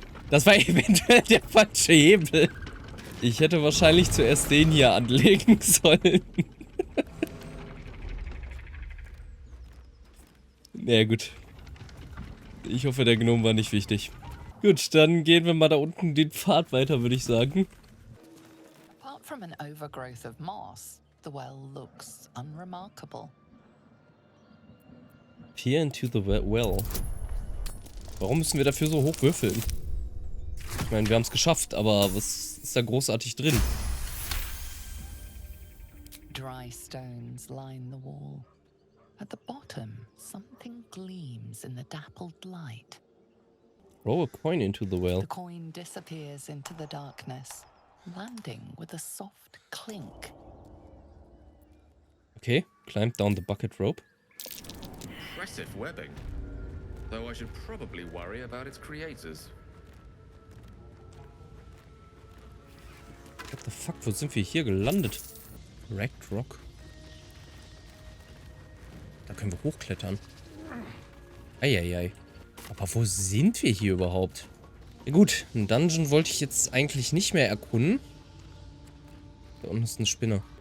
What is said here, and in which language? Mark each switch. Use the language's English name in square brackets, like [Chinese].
[German] Das war eventuell der falsche Hebel. Ich hätte wahrscheinlich zuerst den hier anlegen sollen. Naja, gut. Ich hoffe, der Gnome war nicht wichtig. Gut, dann gehen wir mal da unten den Pfad weiter, würde ich sagen. [English] Apart from an overgrowth of moss, the well looks unremarkable. Peer into the well. [German] Warum müssen wir dafür so hoch würfeln? Ich meine, wir haben es geschafft, aber was ist da großartig drin? [English] Dry stones line the wall. At the bottom, something gleams in the dappled light. Roll a coin into the well. The coin disappears into the darkness, landing with a soft clink. Okay, climb down the bucket rope. Impressive webbing. Though I should probably worry about its creators. What the fuck, [German] wo sind wir hier gelandet? Cracked Rock. Da können wir hochklettern. Eieiei. Aber wo sind wir hier überhaupt? Ja gut, einen Dungeon wollte ich jetzt eigentlich nicht mehr erkunden. Da unten ist eine Spinne.